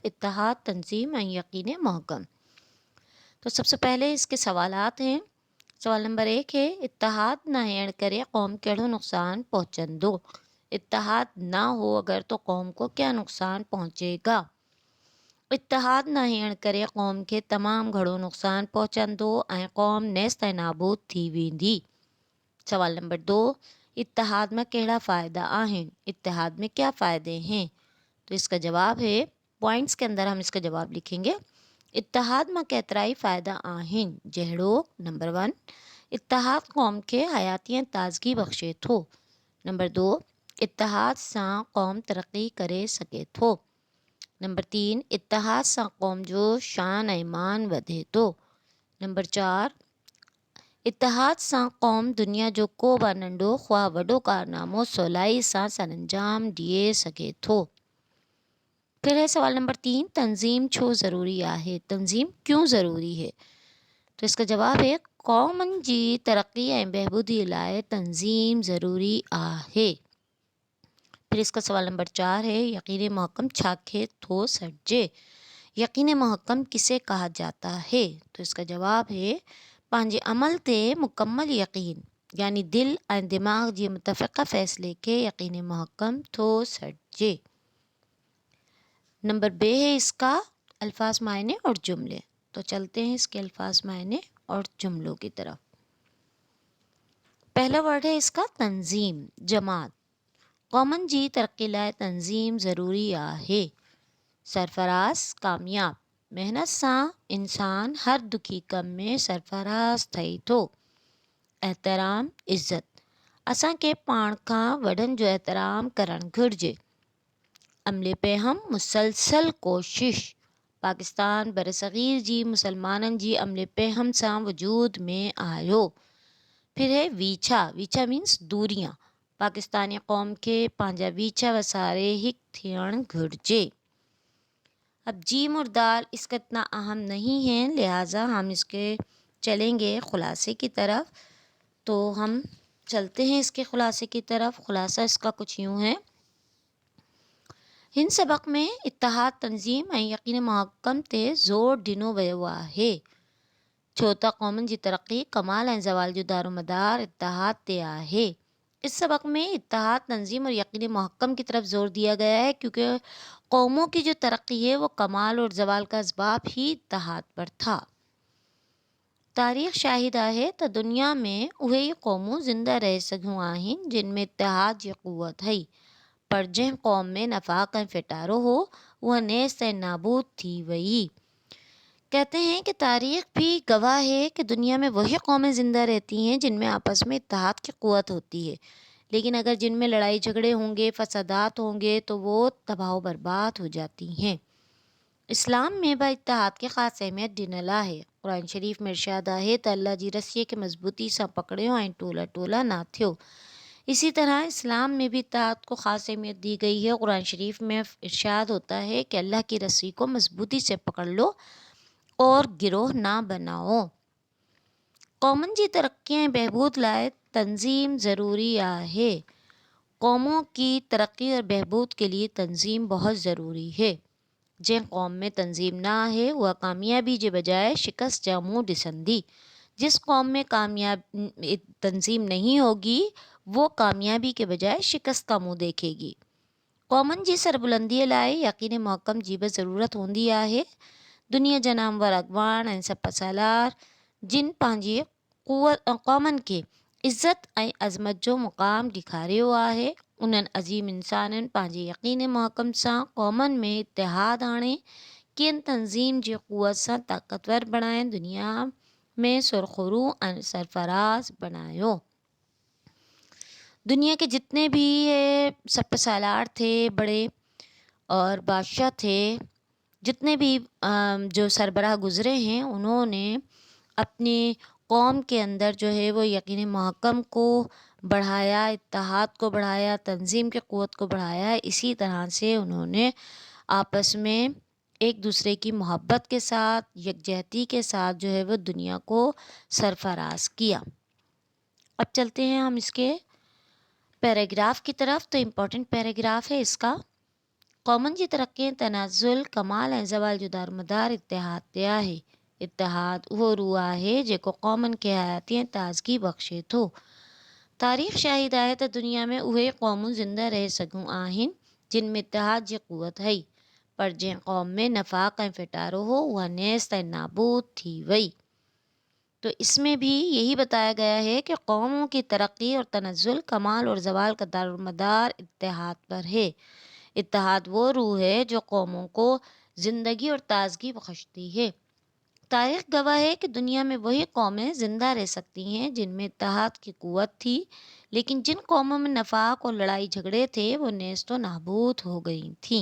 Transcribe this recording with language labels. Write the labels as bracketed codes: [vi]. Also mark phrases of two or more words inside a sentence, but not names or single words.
[ur] اتحاد، تنظیم اور یقین محکم۔ تو سب سے پہلے اس کے سوالات ہیں. سوال نمبر 1 ہے, [sd] इत्तेहाद ना हेण करे कौम केड़ो नुकसान पहुँचंदो। [ur] اتحاد نہ ہو اگر تو قوم کو کیا نقصان پہنچے گا. [sd] इत्तेहाद ना हेण करे कौम के तमाम घणो नुकसान पहुँचंदो ऐं कौम नेस्त ऐं नाबूद थी वेंदी। सवाल नंबर 2, इत्तेहाद में कहिड़ा फ़ायदा आहिनि। [ur] اتحاد میں کیا فائدے ہیں۔ تو اس کا جواب ہے، پوائنٹس کے اندر ہم اس کا جواب لکھیں گے. [sd] इत्तेहाद में केतिराई फ़ाइदा आहिनि, जहिड़ो नंबर 1, इत्तेहाद कौम खे हयाती ऐं ताज़गी बख़्शे थो। नंबर 2, इत्तेहाद सां कौम तरक़्क़ी करे सघे थो। नंबर 3, इत्तेहाद सां कौम जो शान ऐं मान वधे थो। नंबर 4, इत्तेहाद सां कौम दुनिया जो को बि नंढो ख़्वाह वॾो कारनामो सवलाई सां सरअंजाम ॾिए सघे थो। [ur] پھر ہے سوال نمبر 3, [sd] तंज़ीम छो ज़रूरी आहे। [ur] تنظیم کیوں ضروری ہے۔ تو اس کا جواب ہے, [sd] कौमनि जी तरक़्क़ी ऐं बहबूदी लाइ तंज़ीम ज़रूरी आहे। [ur] پھر اس کا سوال نمبر 4 ہے, [sd] यकीन महकम छाखे थो सॾिजे। [ur] یقین محکم کسے کہا جاتا ہے. تو اس کا جواب ہے, [sd] पंहिंजे अमल ते मुकम्मल यकीन यानी दिल ऐं दिमाग़ जे मुतफ़िक़ फ़ैसिले खे यकीन महकम थो सॾिजे। [ur] نمبر بے ہے اس کا الفاظ معانی اور جملے. تو چلتے ہیں اس کے الفاظ معانی اور جملوں کی طرف. پہلا ورڈ ہے اس کا تنظیم، جماعت. [sd] कौमन जी तरक्की लाइ तंजीम ज़रूरी आहे। [ur] سرفراز، کامیاب. [sd] मेहनत सां इंसान हर दुखी कम में सरफराज ठही थो। [ur] احترام، عزت. [sd] असांखे पाण खां वॾनि जो एहतराम करणु घुरिजे। [ur] عمل پیہم مسلسل کوشش. [sd] पाकिस्तान बरसग़ीर जी मुसलमाननि जी अमले पे हम सां वजूद में आयो। [ur] پھر ہے ویچھا، ویچھا مینز دوریاں. [sd] पाकिस्तानी कौम के पंहिंजा वीछा वसारे हिक थियण घुरिजे। [ur] اب جیم اور دال اس کا اتنا اہم نہیں ہے، لہٰذا ہم اس کے چلیں گے خلاصے کی طرف. تو ہم چلتے ہیں اس کے خلاصے کی طرف. خلاصہ اس کا کچھ یوں ہے, [sd] हिन सबक़ में इत्तेहाद, तंज़ीम ऐं यकीन महकम ते ज़ोर ॾिनो वियो आहे। छो त क़ौमनि जी तरक़्क़ी, कमाल ऐं ज़वाल जो दारोमदार इत्तेहाद ते आहे। [ur] اس سبق میں اتحاد، تنظیم اور یقین محکم کی طرف زور دیا گیا ہے، کیونکہ قوموں کی جو ترقی ہے وہ کمال اور زوال کا اسباب ہی اتحاد پر تھا. [sd] तारीख़ शाहिद आहे त दुनिया में उहे ई क़ौमूं ज़िंदा रह सघियूं आहिनि जिन में इत्तेहाद जी क़ुव्वत हुई, पर जंहिं क़ौम में नफ़ाक़ ऐं फिटारो हो उहा नेस्त ऐं नाबूद थी वई। [ur] کہتے ہیں کہ تاریخ بھی گواہ ہے کہ دنیا میں وہی قومیں زندہ رہتی ہیں جن میں آپس میں اتحاد کی قوت ہوتی ہے، لیکن اگر جن میں لڑائی جھگڑے ہوں گے، فسادات ہوں گے تو وہ تباہ برباد ہو جاتی ہیں. [sd] इस्लाम में बि इत्तेहाद खे ख़ासि अहमियत ॾिनल आहे। क़ुरान शरीफ़ में इरशाद आहे त अल्लाह जी रस्सीअ खे मज़बूती सां पकड़ियो ऐं टोला टोला ना थियो। [ur] اسی طرح اسلام میں بھی اتحاد کو خاص اہمیت دی گئی ہے. قرآن شریف میں ارشاد ہوتا ہے کہ اللہ کی رسی کو مضبوطی سے پکڑ لو اور گروہ نہ بناؤ. [sd] क़ौमनि जी तरक्की ऐं बहबूद लाइ तंज़ीम ज़रूरी आहे। [ur] قوموں کی ترقی اور بہبود کے لیے تنظیم بہت ضروری ہے. [sd] जंहिं क़ौम में तंज़ीम ना आहे उहा कामयाबी जे बजाय शिकस्त जा मुंह ॾिसंदी। [ur] جس قوم میں تنظیم نہیں ہوگی وہ کامیابی کے بجائے شکست کا منہ دیکھے گی. [sd] कौमनि जी सरबुलंदीअ लाइ यकीन महकम जी बि ज़रूरत हूंदी आहे। दुनिया जा नामवर अॻवान ऐं सपा सालार जिन पंहिंजी क़ौमनि खे इज़्ज़त ऐं अज़मत जो मुक़ाम ॾेखारियो आहे, उन्हनि अज़ीम इंसाननि पंहिंजे यकीन महकम सां क़ौमनि में इत्तेहाद आणे किन तंज़ीम जी क़ुव्वत सां ताक़तवर बणाए दुनिया में सुरख़ुरू ऐं सरफराज बनायो। [ur] دنیا کے جتنے بھی یہ سپہ سالار تھے، بڑے اور بادشاہ تھے، جتنے بھی جو سربراہ گزرے ہیں، انہوں نے اپنی قوم کے اندر جو ہے وہ یقین محکم کو بڑھایا، اتحاد کو بڑھایا، تنظیم کی قوت کو بڑھایا. اسی طرح سے انہوں نے آپس میں ایک دوسرے کی محبت کے ساتھ، یکجہتی کے ساتھ جو ہے وہ دنیا کو سرفراز کیا. اب چلتے ہیں ہم اس کے پیراگراف کی طرف تو امپورٹنٹ پیراگراف ہے اس کا. [sd] قومن جی ترقی تنازل کمال ऐं ज़वाल जो दारोमदार इतिहाद ते आहे. इतिहाद उहो रूह आहे जेको क़ौमनि खे हयाती ऐं ताज़गी बख़्शे थो. तारीख़ शाहिद आहे त दुनिया में उहे क़ौमूं ज़िंदा रहे सघूं आहिनि जिन में इतिहाद जी क़ुवत हुई, पर जंहिं क़ौम में नफ़ाक़ ऐं फिटारो हो उहा नेस्त ऐं नाबूद थी वई. [ur] تو اس میں بھی یہی بتایا گیا ہے کہ قوموں کی ترقی اور تنزل کمال اور زوال کا دارومدار اتحاد پر ہے. اتحاد وہ روح ہے جو قوموں کو زندگی اور تازگی بخشتی ہے. تاریخ گواہ ہے کہ دنیا میں وہی قومیں زندہ رہ سکتی ہیں جن میں اتحاد کی قوت تھی، لیکن جن قوموں میں نفاق اور لڑائی جھگڑے تھے وہ نیست و نابود ہو گئی تھیں.